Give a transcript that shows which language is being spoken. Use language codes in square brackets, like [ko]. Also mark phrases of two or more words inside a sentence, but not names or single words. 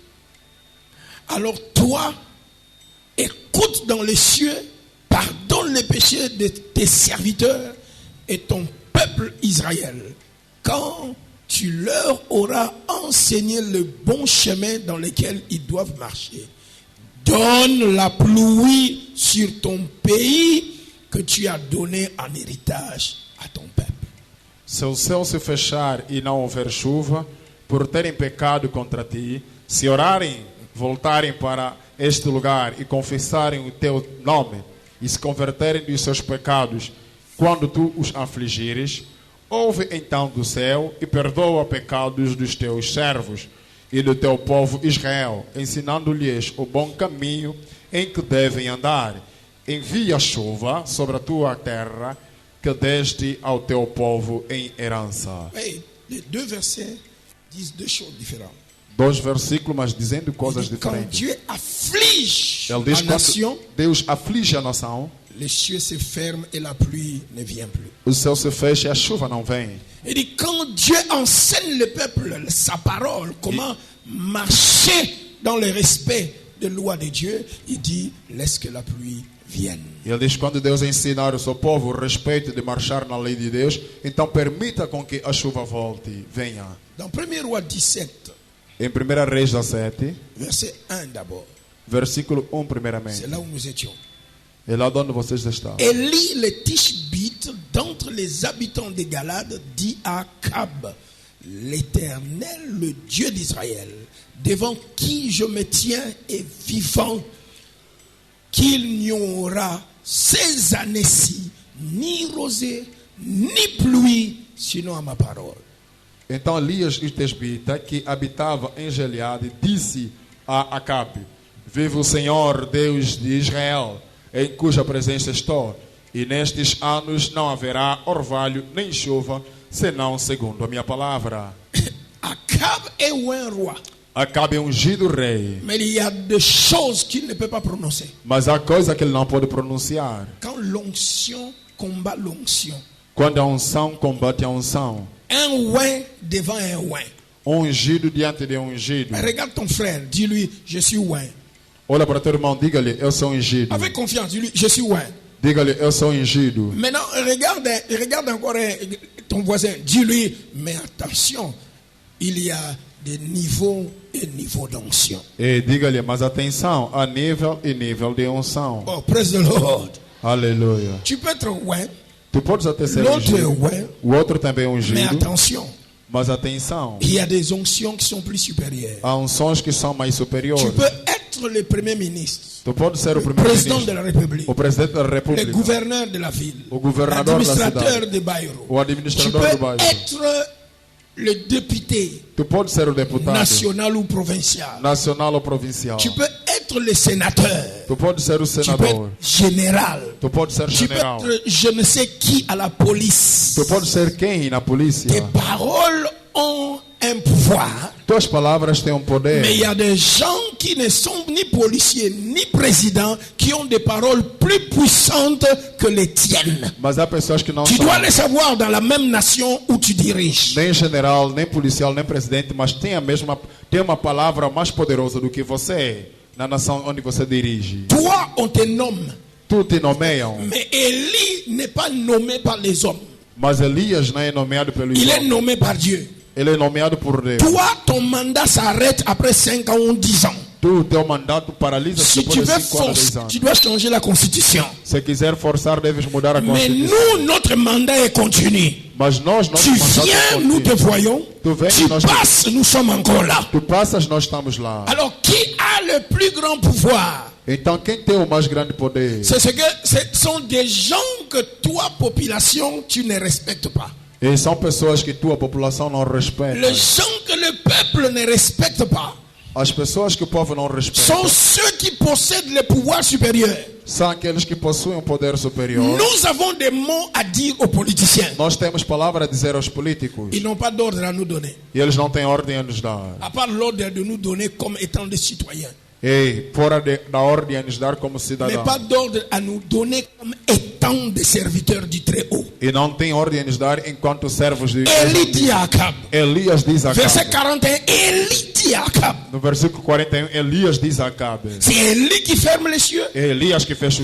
[fr] Alors toi, écoute dans les cieux, pardonne les péchés de tes serviteurs et ton peuple Israël, quand tu leur auras enseigné le bon chemin dans lequel ils doivent marcher. Donne la pluie sur ton pays que tu as donné en héritage à ton peuple. [pt] Se o céu se fechar e não houver chuva, por terem pecado contra ti, se orarem, voltarem para este lugar e confessarem o teu nome, e se converterem dos seus pecados, quando tu os afligires, ouve então do céu e perdoa pecados dos teus servos e do teu povo Israel, ensinando-lhes o bom caminho em que devem andar. Envia chuva sobre a tua terra, que deste ao teu povo em herança. [fr] Oui, les deux versets disent deux choses différentes. [pt] Dois versículos, mas dizendo coisas [fr] Quand [pt] diferentes. [fr] Dieu afflige [pt] Ele diz [fr] la [pt] quando [fr] nation, [pt] Deus aflige a nação, [fr] les cieux se ferment et la pluie ne vient plus. [pt] o céu se fecha e a chuva não vem. [fr] Il dit quand Dieu enseigne le peuple sa parole, comment marcher dans le respect des lois de Dieu, il dit laisse que la pluie vienne. [pt] Ele diz quando Deus ensinar o seu povo o respeito de marchar na lei de Deus, então permita com que a chuva volte, venha. [fr] Dans 1 Roi 17, [pt] Em 1 Reis 17, [fr] verset 1 d'abord, [pt] versículo 1 primeiramente. [fr] c'est là où nous étions. [pt] É lá de onde vocês estão. [fr] Élie le Tishbite, d'entre les habitants de Galade, dit à Akab, l'Éternel, le Dieu d'Israël, devant qui je me tiens est vivant, qu'il n'y aura ces années-ci ni rosée, ni pluie, sinon à ma parole. [pt] Então Elias e Tesbita, que habitava em Gileade, disse a Acabe: Vive o Senhor, Deus de Israel, em cuja presença estou, e nestes anos não haverá orvalho nem chuva, senão segundo a minha palavra. [fr] Akab est un roi, [pt] Acabe é ungido rei, [fr] mais il y a des choses qu'il ne peut pas prononcer. [pt] mas há coisa que ele não pode pronunciar. [fr] Quand l'onction combat l'onction, [pt] Quando a unção combate a unção, [fr] un oin devant un oin. [pt] ungido diante de ungido. [fr] Regarde ton frère, dis-lui, je suis oin. [pt] Olha para teu irmão, diga-lhe: Eu sou ungido. [fr] Avec confiance, dis-lui, je suis oin. [pt] Diga-lhe: Eu sou ungido. [fr] Maintenant, regarde encore ton voisin, dis-lui, mais attention, il y a des niveaux et niveaux d'onction. [pt] E diga-lhe: Mas atenção, há nível e nível de unção. [en] Oh, praise the Lord. [pt] Aleluia. [fr] Tu peux être oin, [pt] Tu podes até ser [fr] l'autre est [pt] ungido, [fr] oin, [pt] o outro também é [fr] mais [pt] ungido, [fr] attention, [pt] mas atenção, [fr] il y a des onctions qui sont plus supérieures. [pt] há unções que são mais superiores. [fr] Tu peux être le premier ministre, [pt] Tu podes ser o [fr] le président de [pt] primeiro-ministro, [fr] la République, [pt] o presidente da [fr] le [pt] República, [fr] gouverneur de la ville, [pt] o governador da [fr] l'administrateur [pt] cidade, [fr] de Bayrou. [pt] o [fr] Tu [pt] administrador [fr] peux [pt] do bairro. [fr] être le député [pt] Tu podes ser o deputado, [fr] national ou provincial. [pt] nacional ou provincial. [fr] Tu peux être le sénateur. [pt] Tu podes ser o [fr] Tu peux [pt] senador. [fr] être général. [pt] Tu podes ser [fr] Tu peux [pt] general. [fr] être je ne sais qui à la police. [pt] Tu podes ser quem na polícia. [fr] Tes paroles ont un pouvoir. [pt] Tuas palavras têm poder. [fr] Mais il y a des gens qui ne sont ni policiers ni présidents qui ont des paroles plus puissantes que les tiennes. [pt] Mas há pessoas que não [fr] Tu [pt] são [fr] dois le savoir dans la même nation où tu diriges. [pt] nem general, nem policial, nem presidente, mas tem uma palavra mais poderosa do que você na nação onde você dirige. [fr] Toi, on te nomme. [pt] Tu te nomeiam, [fr] Mais Élie n'est pas nommé par les hommes. [pt] mas Elias não é nomeado pelos [fr] Il est [pt] homens. [fr] nommé par Dieu. [pt] Ele é nomeado por Deus. [fr] Toi, ton mandat s'arrête après 5 ans ou 10 ans. [pt] Tu, teu mandato paralisa-se [fr] Si tu [pt] depois de [fr] veux [pt] 5 anos, 10 [fr] forcer, [pt] anos. [fr] tu dois changer la constitution. [pt] Se quiser forçar, deves mudar a [fr] Mais [pt] Constituição. [fr] nous, notre mandat est continu. [pt] Mas nós, nosso [fr] Tu [pt] mandato [fr] viens, nous te [pt] continua. [fr] voyons. [pt] Tu viens, [fr] Tu [pt] nós te- [fr] passes, nous sommes encore là. [pt] Tu passas, nós estamos lá. [fr] Alors, qui a le plus grand pouvoir? [pt] Então, quem tem o mais grande poder? [fr] C'est ce que ce sont des gens que toi, population, tu ne respectes pas. [pt] E são pessoas que tua população não respeita. [fr] Les gens que le peuple ne respecte pas [pt] As pessoas que o povo não respeita [fr] sont ceux qui possèdent le pouvoir supérieur. [pt] são aqueles que possuem um poder superior. [fr] Nous avons des mots à dire aux politiciens. [pt] Nós temos palavra a dizer aos políticos. [fr] Ils n'ont pas d'ordre à nous donner. [pt] E eles não têm ordem a nos dar. [fr] À part l'ordre de nous donner comme étant des citoyens. [pt] E fora da ordem a nos dar como [fr] Mais [pt] cidadãos. [fr] pas d'ordre à nous donner comme État. tant des serviteurs du Très-Haut. [pt] E não tem ordens de dar enquanto servos de [fr] Élie dit à Akab, [pt] Elias diz a [fr] verset [pt] Acabe. [fr] 41, Élie dit à Akab, [pt] No versículo 41, Elias diz a Acabe. [fr] c'est Élie qui ferme les cieux, [pt] É Elias que fecha o